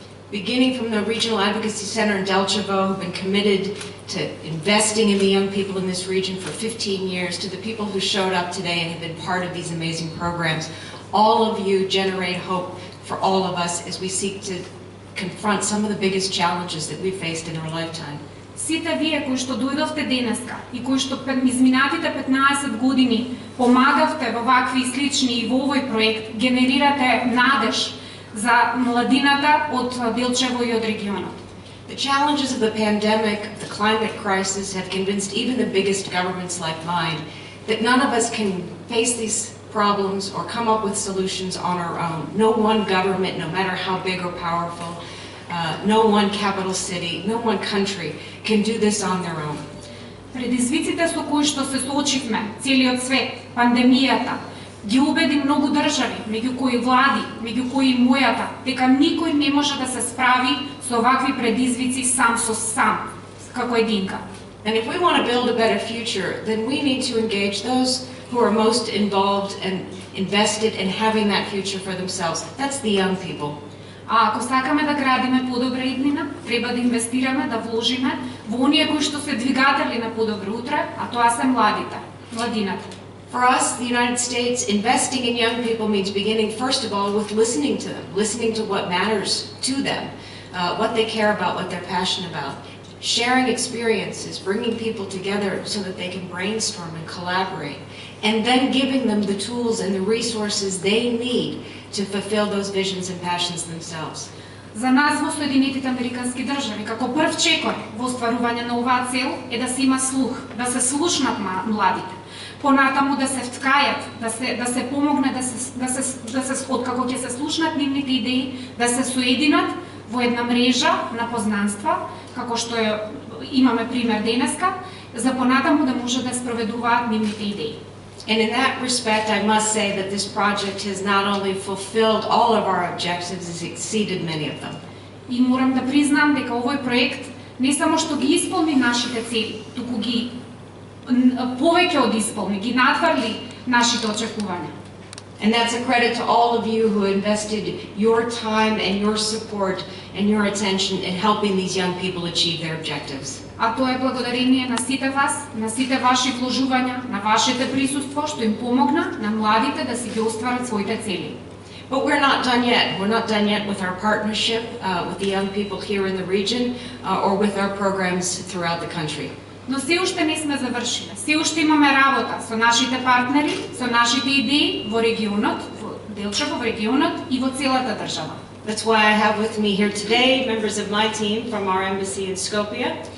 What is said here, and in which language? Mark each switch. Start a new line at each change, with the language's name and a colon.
English: Beginning from the Regional Advocacy Center in Delčevo, who've been committed to investing in the young people in this region for 15 years, to the people who showed up today and have been part of these amazing programs. All of you generate hope for all of us as we seek to confront some of the biggest challenges that we've faced in our lifetime.
Macedonian: Сите вие кои што дојдовте денеска и кои што изминатите 15 години помагавте во вакви слични и во овој проект, генерирате надеж за младината од Делчево и од регионот.
English: The challenges of the pandemic, the climate crisis have convinced even the biggest governments like mine that none of us can face these problems or come up with solutions on our own. No one government, no matter how big or powerful, No one capital city, no one country can do this on their own.
Macedonian: Предизвиците со кои што се соочивме, целиот свет, пандемијата, ги убеди многу држави, меѓу кои влади, меѓу кои мојата, дека никој не може да се справи со овакви предизвици сам со сам, како единка.
English: And if we want to build a better future, then we need to engage those who are most involved and invested in having that future for themselves. That's the young people.
Macedonian: А ако сакаме да градиме подобра иднина, треба да инвестираме, да вложиме во оние кои што се двигатели на подобро утре, а тоа се младите, младината.
English: For us, the United States, investing in young people means beginning, first of all, with listening to them, listening to what matters to them, what they care about, what they're passionate about, sharing experiences, bringing people together so that they can brainstorm and collaborate, and then giving them the tools and the resources they need to fulfill those visions and passions themselves.
Macedonian: За нас во Соединетите Американски држави, како прв чекор во остварување на оваа цел е да се има слух, да се слушнат младите, понатаму да се вткајат, да се помогне, откако ќе се слушнат нивните идеи, да се соединат во една мрежа на познанства, како што имаме пример денеска, за понатаму да може да спроведуваат нивните идеи.
English: And in that respect, I must say that this project has not only fulfilled all of our objectives, it's exceeded many of them.
Macedonian: И морам да признам дека овој проект не само што ги исполни нашите цели, туку ги повеќе од исполни, ги надфрли нашите очекувања.
English: And that's a credit to all of you who invested your time and your support and your attention in helping these young people achieve their objectives.
Macedonian: А тоа е благодарение на сите вас, на сите ваши вложувања, на вашето присуство што им помогна на младите да си ги остварат своите цели.
English: But we're not done yet. We're not done yet with our partnership with the young people here in the region or with our programs throughout the country.
Macedonian: Но се уште не сме завршиле. Се уште имаме работа со нашите партнери, со нашите идеи во регионот, во Делчево, во регионот и во целата држава.
English: That's why I have with me here today members of my team from our embassy in Skopje.